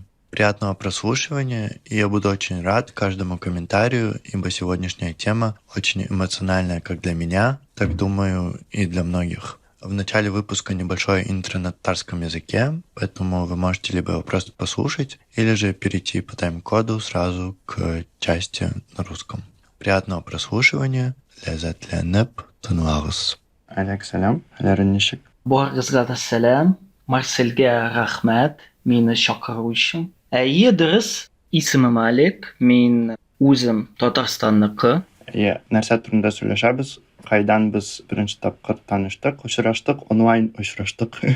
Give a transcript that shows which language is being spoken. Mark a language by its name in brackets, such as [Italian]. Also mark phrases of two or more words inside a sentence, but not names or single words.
[Russian] Приятного прослушивания, и я буду очень рад каждому комментарию, ибо сегодняшняя тема очень эмоциональная как для меня, так думаю и для многих. В начале выпуска небольшое интро на татарском языке, поэтому вы можете либо его просто послушать, или же перейти по тайм-коду сразу к части на русском. Приятного прослушивания. [Tatar] Ләззәтләнеп тыңлагыз. Олег, салям. Хәлләрең ничек? Барыгызга да сәлам. Марселгә рәхмәт мине чакыру өчен. Дөрес, исемем Олег, мин үзем Татарстанныкы. Нәрсә турында сөйләшәбез? Кайдан без беренче тапкыр таныштык, очраштык, онлайн очраштык.